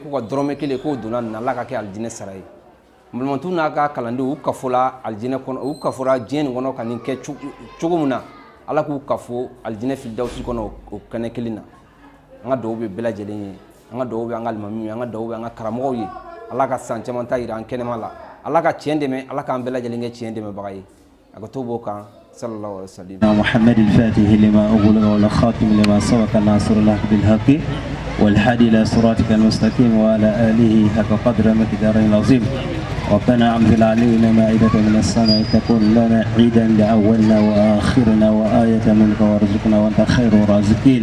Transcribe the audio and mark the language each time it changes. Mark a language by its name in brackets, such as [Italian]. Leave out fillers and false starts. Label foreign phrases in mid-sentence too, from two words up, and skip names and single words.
[Bambara] k'u ka dɔrɔmɛ kelen k'o donna nin na ala ka kɛ alijinɛ sara ye malimatu n'a ka kalandenw u kafola alijinɛ kɔnɔ u kafora diɲɛ nin kɔnɔ ka nin kɛ cogo min na ala k'u kafo alijinɛ firidawusi kɔnɔ o kɛnɛ kelen na an ka dugawu bɛ bɛɛ lajɛlen ye an ka dugawu bɛ an ka alimamiw ye an ka dugawu bɛ an ka karamɔgɔw ye ala ka san caman ta yira an kɛnɛma la ala ka tiɲɛ dɛmɛ ala k'an bɛɛ lajɛlen kɛ tiɲɛ dɛmɛbaga ye [Arabic] أكتبوا كان صلى الله عليه وسلم. محمد الفاتح لما أغلق والخاتم لما سبق الناصر الله بالحق والهادي إلى صراطك المستقيم وعلى آله حق قدر مقداره العظيم. ربنا أنزل علينا مائدة من السماء تكون لنا عيدا لأولنا وآخرنا وآية منك وارزقنا وأنت خير الرازقين.